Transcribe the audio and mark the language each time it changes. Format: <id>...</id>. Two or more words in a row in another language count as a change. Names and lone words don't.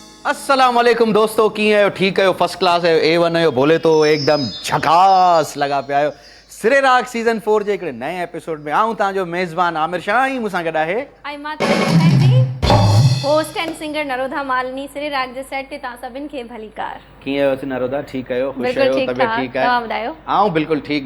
<sd>अस्सलाम वालेकुम दोस्तों, कीअं आहियो? ठीकु आहियो?</sd> <en>first class</en> <sd>आहियो? A1 आहियो?</sd> <hi>बोले तो एकदम झकास</hi> <sd>लॻा पिया आहियो। सिरे राग सीज़न 4 जे हिकिड़े नए एपिसोड में आऊं तव्हांजो मेज़बान आमिर शाह ऐं मूंसां गॾु आहे</sd> <en>host and singer</en> <sd>नरोधा मालनी। सिरे राग जे सेट ते तव्हां सभिनि खे भलीकार। कीअं आहियो नरोधा? ठीकु आहियो? ख़ुशि बिल्कुलु आहियो? ठीकु तबियत ठाक। ठीकु आहे? तव्हां ॿुधायो? आऊं बिल्कुलु ठीकु।</sd>